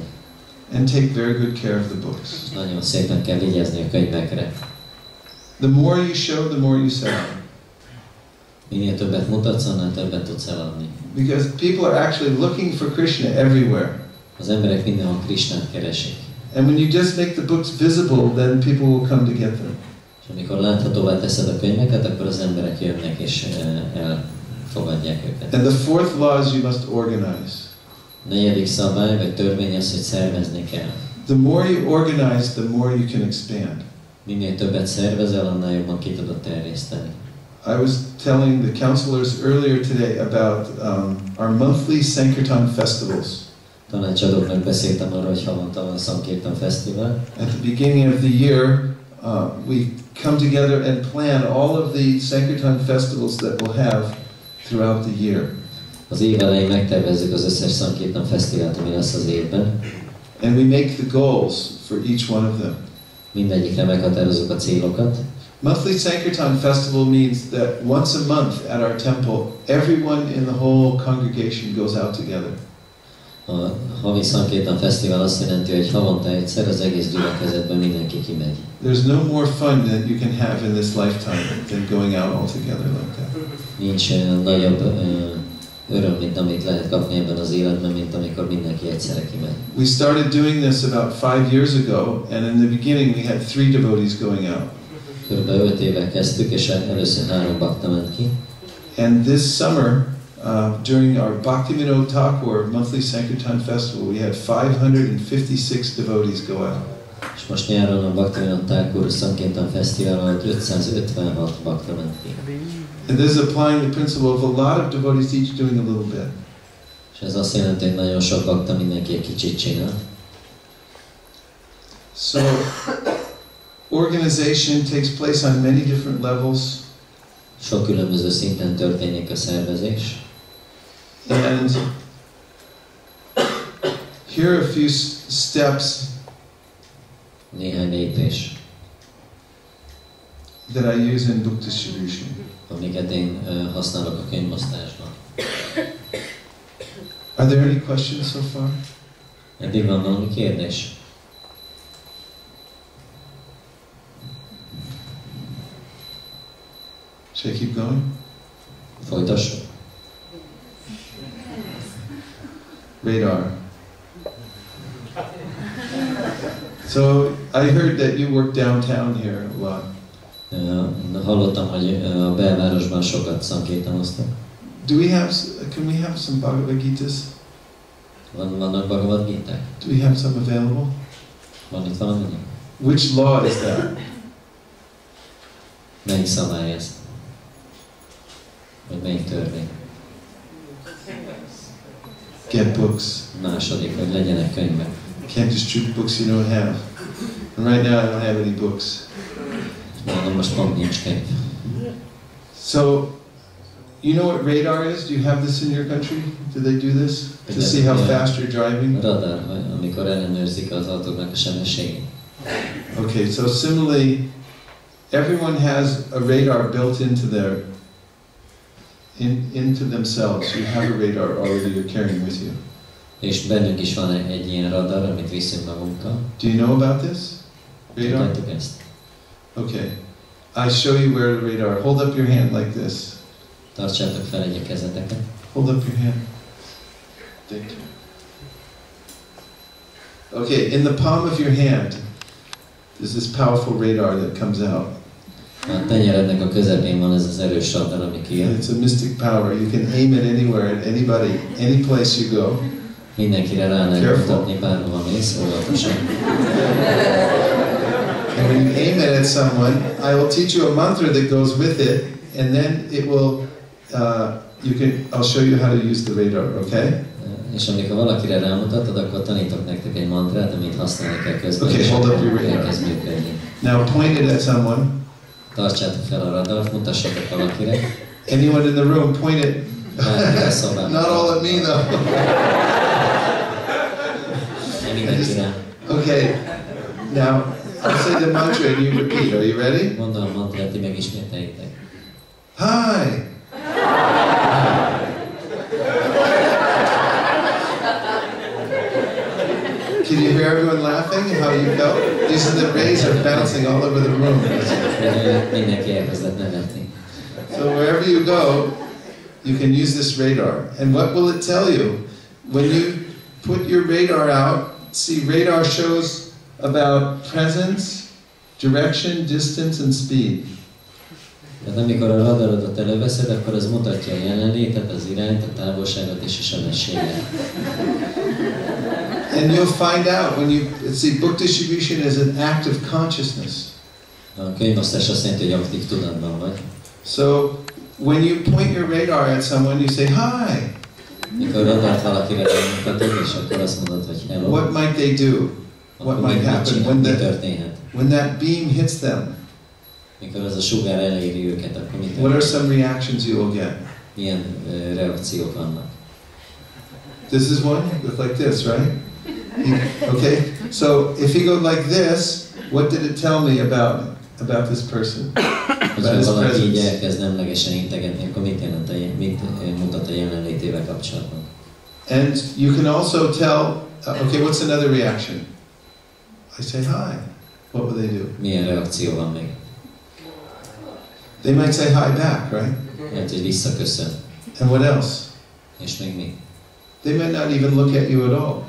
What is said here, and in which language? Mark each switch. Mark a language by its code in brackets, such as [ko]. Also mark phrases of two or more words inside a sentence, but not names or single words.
[en] And take very good care of the books. [hu] Nagyon szépen kell vigyázni a könyvekre. [en] The more you show, the more you sell. [hu] Minél többet mutatsz, annál többet tudsz eladni. [en] Because people are actually looking for Krishna everywhere. [hu] Az emberek mindenhol Krishnát keresik. [en] And when you just make the books visible, then people will come to get them. [hu] És amikor láthatóvá teszed a könyveket, akkor az emberek jönnek és elfogadják őket. [en] And the fourth law is you must organize. [hu] Negyedik szabály, vagy törvény az, hogy szervezni kell. [en] The more you organize, the more you can expand. [hu] Minél többet szervezel, annál jobban ki tudod terjeszteni. [en] I was telling the counselors earlier today about our monthly Sankirtana festivals. [hu] Tanácsadóknak beszéltem arról, hogy havonta van a Sankirtana Fesztivál. [en] At the beginning of the year, we come together and plan all of the Sankirtana festivals that we'll have throughout the year. [hu] Az év elején megtervezzük az összes Sankirtana Fesztivált, ami lesz az évben. [en] And we make the goals for each one of them. [hu] Mindegyikre meghatározzuk a célokat. [en] Monthly Sankirtana festival means that once a month at our temple, everyone in the whole congregation goes out together. [hu] A havi Sankirtana Fesztivál azt jelenti, hogy havonta egyszer az egész gyülekezetben mindenki kimegy. [en] There's no more fun that you can have in this lifetime than going out all together like that. [hu] Nincs nagyobb öröm, mint amit lehet kapni ebben az életben, mint amikor mindenki egyszerre kimegy. [en] We started doing this about 5 years ago, and in the beginning we had 3 devotees going out. [hu] Körülbelül 5 éve kezdtük, és először 3 bakta ment ki. [en] And this summer, during our Bhakti Vinod Thakur monthly Sankirtan festival, we had 556 devotees go out. [hu] És most nyáron a Bhakti Vinod Thakur Sankirtana Fesztivál alatt 556 bakta ment ki. [en] And this is applying the principle of a lot of devotees each doing a little bit. [hu] És ez azt jelenti, hogy nagyon sok bakta mindenki egy kicsit csinál. [en] So, organization takes place on many different levels. [hu] Sok különböző szinten történik a szervezés. [en] And here are a few steps [hu] Néhány lépés, [en] that I use in book distribution. [hu] amiket én használok a könyvosztásban. [en] Are there any questions so far? [hu] Eddig van valami kérdés? [en] Should I keep going? [hu] Folytassuk. [en] Radar. So I heard that you work downtown here a lot. [hu] Hallottam, hogy a belvárosban sokat szankirtanoztak. [en] Can we have some Bhagavad Gitas? [hu] Vannak Bhagavad Giták? [en] Do we have some available? [hu] Van itt valami? [en] Which law is that? [hu] Melyik szabály ez? Vagy melyik törvény? [en] Get books. [hu] Második, hogy legyenek könyvek. [en] Can't distribute books you don't have. And right now I don't have any books. [hu] Nálam most pont nincs könyv. [en] So, you know what radar is? Do you have this in your country? Do they do this? To see how fast you're driving? Radar, [hu] amikor ellenőrzik az autóknak a sebességét. [en] Okay, so similarly, everyone has a radar built into themselves. You have a radar already you're carrying with you. [hu] És bennünk is van egy ilyen radar, amit viszünk magunkkal. [en] Do you know about this? Radar? [hu] Tudjátok ezt? [en] Okay. I show you where the radar. Hold up your hand like this. [hu] Tartsátok fel egy a kezeteket. [en] Hold up your hand. Thank you. Okay, in the palm of your hand, there's this powerful radar that comes out. [hu] A tenyerednek a közepén van ez az erős radar, ami kijön. [en] It's a mystic power. You can aim it anywhere, at anybody, any place you go. [hu] Mindenkire rá lehet mutatni, bárhova mész, óvatosan. [en] And when you aim it at someone, I will teach you a mantra that goes with it, and then it will, I'll show you how to use the radar, okay? [hu] És amikor valakire rámutatod, akkor tanítok nektek egy mantrát, amit használni kell közben. [en] Okay, hold up your radar. [hu] Elkezd működni. [en] Now point it at someone. [hu] Tartsátok fel a radart, mutassatok valakire. [en] Anyone in the room, point it. Not all at me though. [hu] Mindenkire. [en] Okay, now I'll say the mantra and you repeat. Are you ready? [hu] Mondom a mantrát, ti megismételjétek. [en] Hi. Can you hear everyone laughing? How you felt? These are the rays are bouncing all over the room. [hu] Mindenki elkezdett nevetni. [en] So wherever you go, you can use this radar. And what will it tell you? When you put your radar out, see, radar shows about presence, direction, distance, and speed. [hu] Tehát amikor a radarodat előveszed, akkor az mutatja a jelenlétet, az irányt, a távolságot és a sebességet. [en] And you'll find out when you see, book distribution is an act of consciousness. [hu] A könyvosztás azt jelenti, hogy aktív tudatban vagy. [en] So when you point your radar at someone, you say hi. [hu] Mikor radart valakire mutatod, és akkor azt mondod, hogy hello. [en] What might they do? What might happen when that beam hits them? [hu] Mikor az a sugár eléri őket, akkor mit [en] What are some reactions you will get? [hu] Milyen reakciók vannak? [en] This is one, goes like this, right? Okay, so if he goes like this, what did it tell me about this person? [hu] Ha valaki így elkezd nemlegesen integetni, akkor mit mutat a jelenlétével kapcsolatban? [en] And you can also tell, okay, what's another reaction? I say hi. What will they do? [hu] Milyen reakció van még? [en] They might say hi back, right? [hu] Lehet, hogy visszaköszön. [en] And what else? [hu] És még mi? [en] They might not even look at you at all.